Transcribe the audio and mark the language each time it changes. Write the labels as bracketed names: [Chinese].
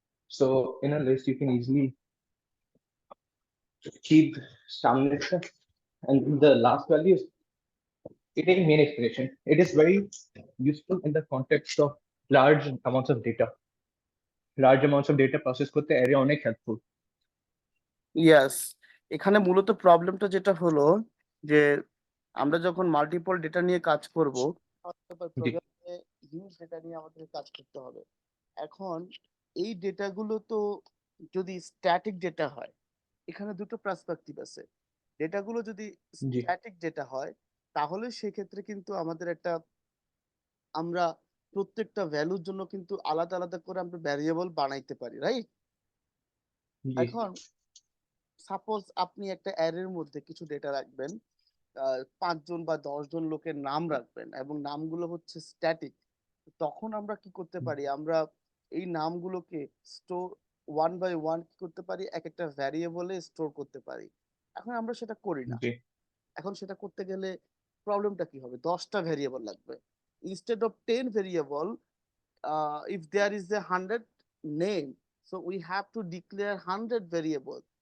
[English] So in a list, you can easily keep some list, and the last value is it is main expression. It is very useful in the context of large amounts of data. Large amounts of data process [Bangla] করতে [English] array [Bangla] অনেক [English] helpful. [Bangla] ইয়াস, এখানে মূলত প্রবলেমটা যেটা হলো যে আমরা যখন মাল্টিপল ডেটা নিয়ে কাজ করব, জি, প্রোগ্রামে হিউজ ডেটা নিয়ে আমাদের কাজ করতে হবে। এখন এই ডেটাগুলো তো যদি স্ট্যাটিক ডেটা হয়, এখানে দুটো পার্সপেক্টিভ আছে। ডেটাগুলো যদি জি, স্ট্যাটিক ডেটা হয়, তাহলে সেক্ষেত্রে কিন্তু আমাদের একটা, আমরা প্রত্যেকটা ভ্যালুর জন্য কিন্তু আলাদা আলাদা করে আমরা ভ্যারিয়েবল বানাইতে পারি, রাইট? জি, এখন সাপোজ আপনি একটা অ্যারের মধ্যে কিছু ডেটা রাখবেন, 5 জন বা 10 জন লোকের নাম রাখবেন এবং নামগুলো হচ্ছে স্ট্যাটিক। তখন আমরা কি করতে পারি, আমরা এই নামগুলোকে স্টোর ওয়ান বাই ওয়ান কি করতে পারি, এক একটা ভ্যারিয়েবলে স্টোর করতে পারি। এখন আমরা সেটা করি না। জি, এখন সেটা করতে গেলে প্রবলেমটা কি হবে, 10টা ভ্যারিয়েবল লাগবে। [English] Instead of 10 variable, if there is 100 name, so we have to declare 100 variables.